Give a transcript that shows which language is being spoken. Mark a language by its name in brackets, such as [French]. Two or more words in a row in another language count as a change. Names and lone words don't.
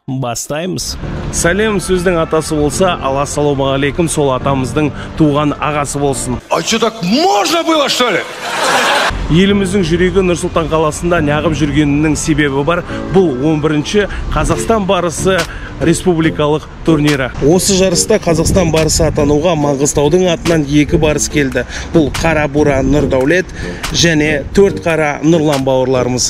[Kazakh] Бастаймыз. Сәлем сөздің атасы болса, ассалаумағалейкум, сол атамыздың туған ағасы болсын. [Russian] А что, так можно было, что ли? [Kazakh] Еліміздің жүрегі Нұр-Сұлтан қаласында неғып жүргенінің себебі бар. Бұл 11-ші Қазақстан барысы республикалық турнирі. Осы жарыста Қазақстан барысы атануға Маңғыстаудың атынан 2 барыс келді. Бұл Қара Бура Нұрдәулет және 4 қара Нұрлан бауырларымыз.